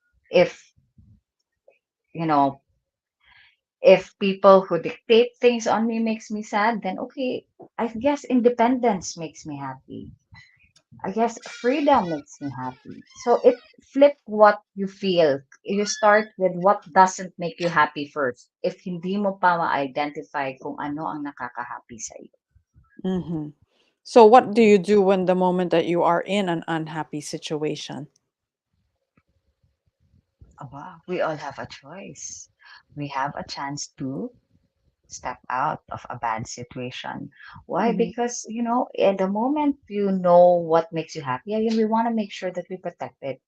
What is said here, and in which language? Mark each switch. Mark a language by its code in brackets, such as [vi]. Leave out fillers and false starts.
[en] If you know, if people who dictate things on me makes me sad, then okay, I guess independence makes me happy. I guess freedom makes me happy. So it flip what you feel. You start with what doesn't make you happy first. [tl] If hindi mo pa ma-identify kung ano ang nakaka-happy sa'yo. Mhm. [en] So what do you do when the moment that you are in an unhappy situation? Aba, we all have a choice. We have a chance to step out of a bad situation. Why? Mhm. Because, at the moment you know what makes you happy, again, we want to make sure that we protect it.